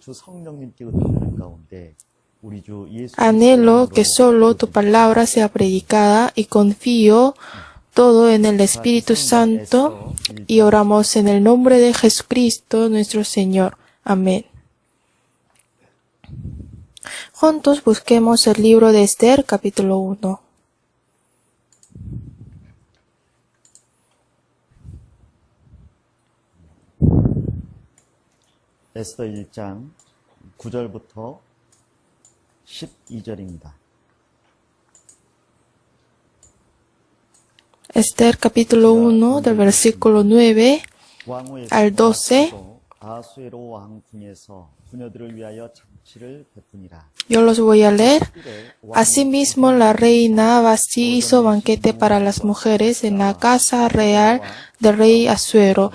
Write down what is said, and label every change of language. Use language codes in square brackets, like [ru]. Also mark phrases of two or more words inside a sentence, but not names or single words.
[es] Anhelo que solo tu palabra sea predicada y confío todo en el Espíritu Santo y oramos en el nombre de Jesucristo nuestro Señor. Amén. Juntos busquemos el libro de Esther, capítulo 1. [ko] 에스더 1장 9절부터 12절입니다. [es] Esther capítulo 1 del versículo 9 al 12. Yo los voy a leer. Asimismo, la reina Vasti hizo banquete para las mujeres en la casa real del rey Asuero.